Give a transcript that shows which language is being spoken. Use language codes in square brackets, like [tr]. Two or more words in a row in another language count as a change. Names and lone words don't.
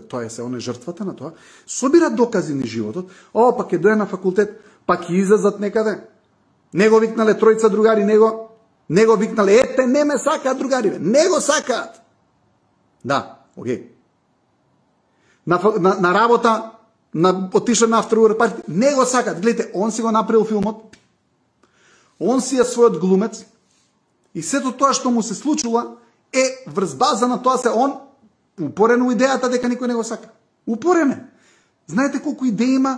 [mk] Тоа е се, он е жртвата на тоа. Собира докази ни животот. Па ќе дојде на факултет, па ќе излезат некаде. Не го викнале тројца другари, не го викнале, ете, не ме сакаат другариве. Не го сакаат. Да, окей. На работа, отиша на [en] after work party, [mk] не го сакаат. Гледайте, он си го направил филмот, Он си е својот глумец и сето тоа што му се случува е врз база на тоа се он упорен у идејата дека никој не го сака. Упорен е. Знаете колку идеи има?